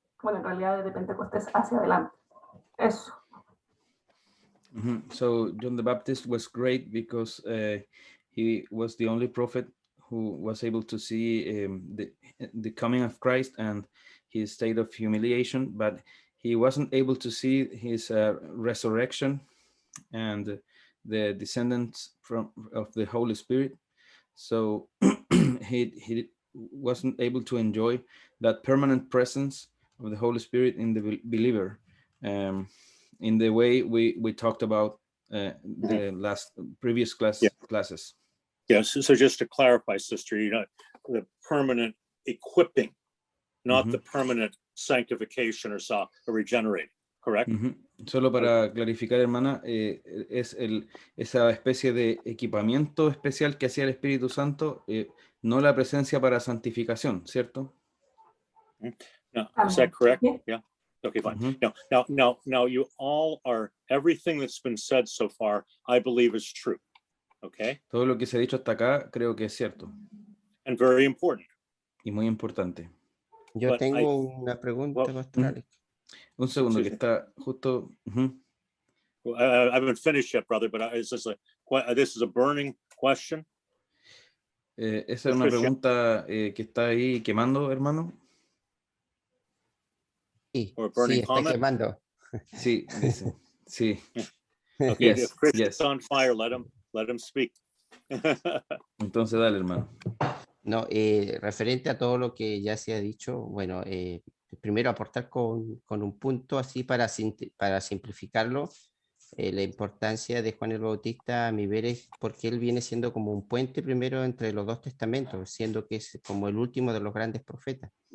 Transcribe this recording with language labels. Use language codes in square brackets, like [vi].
[es] Bueno, en realidad desde Pentecostés hacia adelante. Eso. [en] So John the Baptist was great because he was the only prophet who was able to see the coming of Christ and his state of humiliation, but he wasn't able to see his resurrection and the descendants of the Holy Spirit. So he wasn't able to enjoy that permanent presence of the Holy Spirit in the believer, in the way we talked about the previous classes. Yes. So just to clarify, sister, the permanent equipping, not the permanent sanctification or regenerating, correct? [es] Solo para clarificar, hermana, es esa especie de equipamiento especial que hacía el Espíritu Santo, no la presencia para santificación, ¿cierto? [en] No, is that correct? Yeah. Okay, fine. Now you all everything that's been said so far, I believe is true. Okay. [es] Todo lo que se ha dicho hasta acá creo que es cierto. [en] And very important. [es] Y muy importante. Yo tengo una pregunta, Pastor Alex. Un segundo, que está justo. [en] I haven't finished yet, brother, but this is a burning question. [es] Esa es una pregunta que está ahí quemando, hermano. Sí, [en] burning [es] está quemando. Sí, dice. Sí. [en] Okay, if Chris is on fire, let him speak. [es] Entonces, dale, hermano. No, referente a todo lo que ya se ha dicho, bueno, primero aportar con un punto así para simplificarlo, la importancia de Juan el Bautista, a mi ver, es porque él viene siendo como un puente primero entre los dos testamentos, siendo que es como el último de los grandes profetas.